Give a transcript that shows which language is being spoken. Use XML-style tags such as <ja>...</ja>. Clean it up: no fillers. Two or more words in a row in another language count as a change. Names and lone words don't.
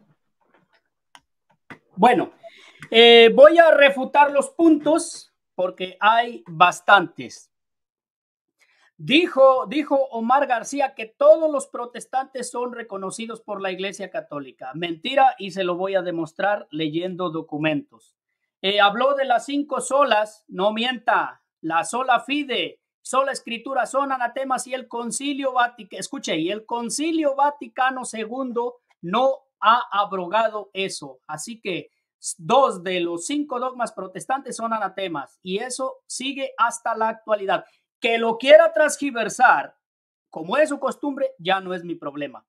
<es>Bueno, voy a refutar los puntos porque hay bastantes. Dijo Omar García que todos los protestantes son reconocidos por la Iglesia Católica. Mentira, y se lo voy a demostrar leyendo documentos. Habló de las 5 solas, no mienta, la</es> <la>sola fide,</la> <es>sola escritura son anatemas y el Concilio Vaticano, escuche, y el Concilio Vaticano II no ha abrogado eso. Así que 2 de los 5 dogmas protestantes son anatemas y eso sigue hasta la actualidad. Que lo quiera transgiversar, como es su costumbre, ya no es mi problema.</es>